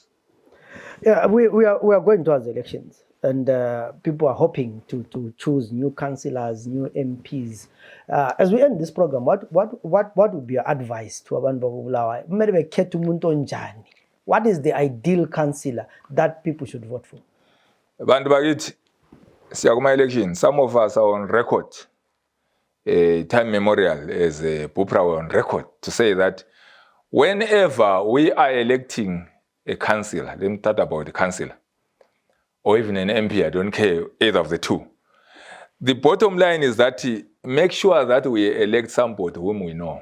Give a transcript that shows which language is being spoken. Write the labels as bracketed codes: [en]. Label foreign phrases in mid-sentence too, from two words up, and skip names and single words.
[en] Yeah, we are going towards elections, and people are hoping to choose new councillors, new MPs. As we end this program, what would be your advice to abantu Bulawayo? What is the ideal councillor that people should vote for? [nd] Bantu bakithi siyakuma election. [en] Some of us are on record, time memorial as a BPRA on record to say that whenever we are electing a councillor, let me talk about the councillor, or even an MP, I don't care, either of the two. The bottom line is that make sure that we elect somebody whom we know.